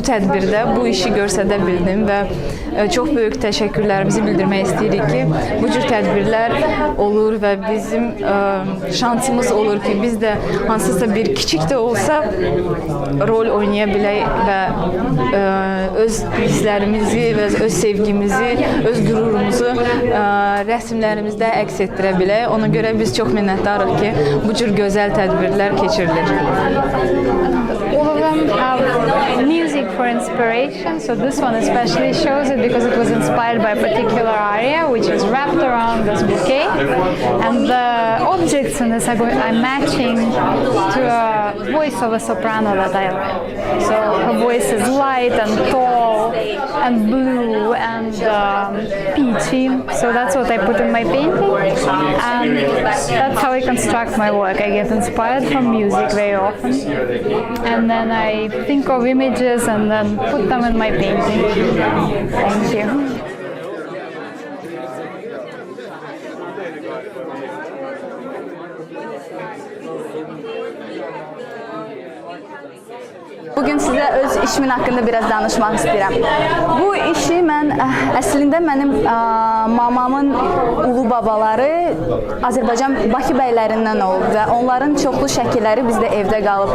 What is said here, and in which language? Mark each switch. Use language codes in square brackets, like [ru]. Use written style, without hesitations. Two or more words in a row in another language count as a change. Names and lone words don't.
[az] tədbirdə bu işi göstərə bildim və çox böyük təşəkkürlərimizi bildirmək istəyirik ki, bu cür tədbirlər olur və bizim şansımız olur ki, biz də hansısa bir kiçik də olsa rol oynaya bilək və öz hisslərimizi və öz sevgimizi, öz qürurumuzu rəsmlərimizdə əks etdirə bilək. Ona görə biz çox minnətdarıq ki, bu cür gözəl tədbirlər keçirilir. [en] All of them have music for inspiration, so this one especially shows it because it was inspired by a particular aria which is wrapped around this bouquet, and the objects in this are matching to a voice of a soprano that I like. So her voice is light and tall and blue and peachy, so that's what I put in my painting, and that's how I construct my work. I get inspired from music very often, and then I think of images and then put them in my painting. Thank you. [az] Bugün sizə öz işimin haqqında biraz danışmaq istəyirəm. Bu işi mən əslində mənim mamamın ulu babaları Azərbaycan Bakı bəylərindən olub və onların çoxlu şəkilləri bizdə evdə qalıb.